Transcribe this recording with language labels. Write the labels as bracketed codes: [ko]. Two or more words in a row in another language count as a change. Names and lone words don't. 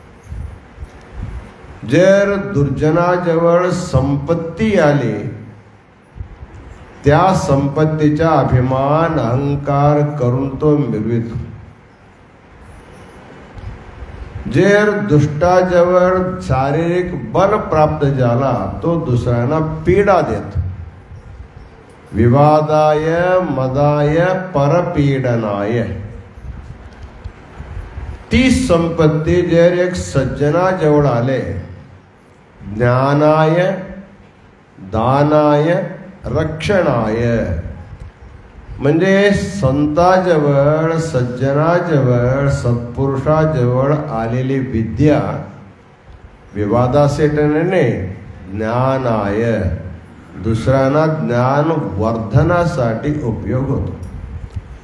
[mr] जर दुर्जनाजवळ संपत्ती आली, त्या संपत्तीचा अभिमान अहंकार करून तो मिरवितो. जर दुष्टाजवळ शारीरिक बल प्राप्त झाला, तो दुसऱ्यांना पीडा देतो. [sa] विवादाय मदाय परपीडनाय. [mr] ती संपत्ती जर एक सज्जनाजवळ आले, [sa] ज्ञानाय दानाय रक्षणाय, [mr] म्हणजे संताजवळ, सज्जनाजवळ, सत्पुरुषाजवळ आलेली विद्या विवादासाठी नाही, ज्ञानाय, दुसऱ्यांना ज्ञान वर्धनासाठी उपयोग होतो.